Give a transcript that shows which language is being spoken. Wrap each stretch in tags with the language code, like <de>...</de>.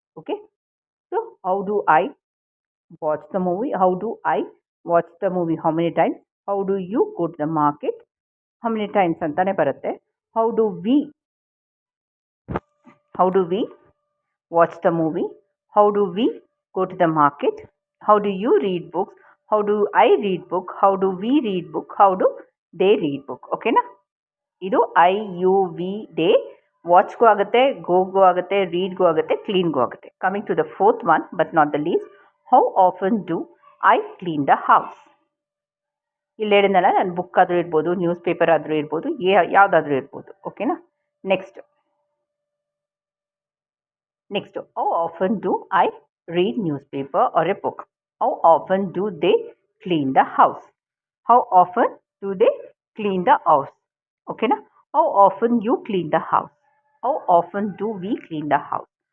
<en>Okay, so how do I watch the movie? How do I watch the movie how many times? How do you go to the market? How many times ಅಂತಲೇ ಬರುತ್ತೆ. How do we watch the movie? How do we go to the market? How do you read books? How do I read book? How do we read book? How do they read book? ಓಕೆನಾ?</en> <kn>ಇದು I you we they ವಾಚ್ಗೂ ಆಗುತ್ತೆ, ಗೋಗೂ ಆಗುತ್ತೆ, ರೀಡ್ಗೂ ಆಗುತ್ತೆ, ಕ್ಲೀನ್ಗೂ ಆಗುತ್ತೆ.</kn> <en>Coming to the fourth one but not the least, how often do I clean the house?</en> <kn>ಇಲ್ಲಿ ಹೇಳಿದ್ನಲ್ಲ, ನಾನು book ಆದರೂ ಇರ್ಬೋದು, ನ್ಯೂಸ್ ಪೇಪರ್ ಆದರೂ ಇರ್ಬೋದು, ಯಾವುದಾದ್ರೂ ಇರ್ಬೋದು. ಓಕೆನಾ?</kn> <en>Next, how often do I read newspaper or a book? How often do they clean the house? How often do they clean the house? Okay na? How often you clean the house? How often do we clean the house?</en>